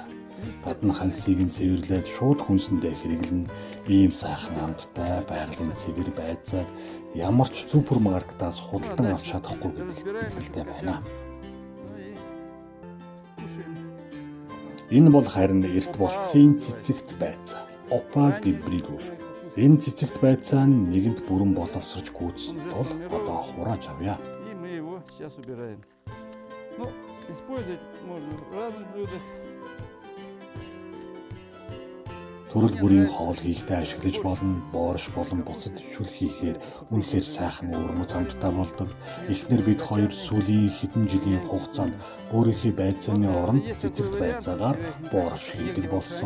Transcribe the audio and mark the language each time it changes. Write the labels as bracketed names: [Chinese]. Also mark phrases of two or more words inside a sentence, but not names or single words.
[Mongolian] Гадна хальсыг нь цэвэрлээд шууд хүнсэндээ хэрэглэн ийм сайхан амттай байгалийн цэвэр байцааг ямар ч супермаркетаас худалдан авч чадахгүй гэдэгт итгэлтэй байна. Энэ бол харин эрт болцсон цэцэгт байцаа. Опал гибрид үр. Энэ цэцэгт байцаа нь нэгэнд бүрэн боловсрож гүйцсэн тул одоо хурааж авъя. [Russian] И мы его сейчас убираем. Ну, использовать можно в разных блюдах. [Mongolian] Төрөл бүрийн хоол хийхдээ ашиглаж болно. Боорш болон буцад шүл хийхээр үнэхээр сайхан өвөрмөц амттай болдог. Эхнэр бид хоёр сүүлийн хэдэн жилийн хугацаанд өөрийнхөө байцааны оронд цэцэгт байцаагаар боорш хийдэг болсон.